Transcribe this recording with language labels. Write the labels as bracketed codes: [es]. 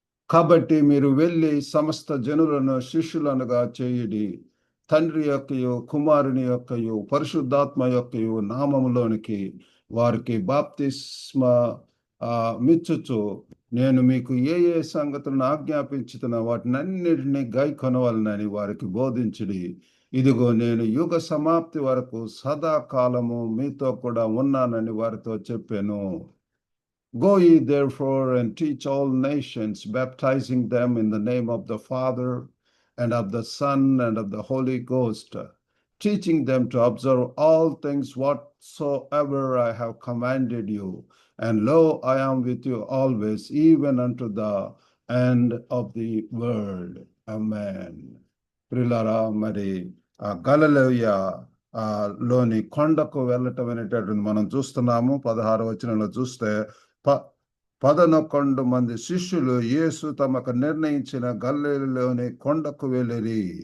[te] కాబట్టి మీరు వెళ్ళి సమస్త జనులను శిష్యులనుగా చేయుడి, తండ్రి యొక్కయు కుమారుని యొక్కయు పరిశుద్ధాత్మ యొక్కయు నామములోనికి వారికి బాప్తిస్మ మిచ్చుచు నేను మీకు ఏ ఏ సంగతులను ఆజ్ఞాపించుతున్నా వాటినన్నిటినీ గైకొనవలనని వారికి బోధించుడి. ఇదిగో నేను యుగ సమాప్తి వరకు సదాకాలము మీతో కూడా ఉన్నానని వారితో చెప్పాను. [en] Go ye therefore and teach all nations, baptizing them in the name of the Father and of the Son and of the Holy Ghost, teaching them to observe all things whatsoever I have commanded you. And lo, I am with you always, even unto the end of the world. Amen. [te] ప్రియులారా, మరి గలిలయ లోని కొండకు వెళ్ళటం అనేటటువంటి మనం చూస్తున్నాము. 16వ వచనంలో చూస్తే 11 మంది శిష్యులు యేసు తమకు నిర్ణయించిన గలిలయలోని కొండకు వెళ్ళిరి.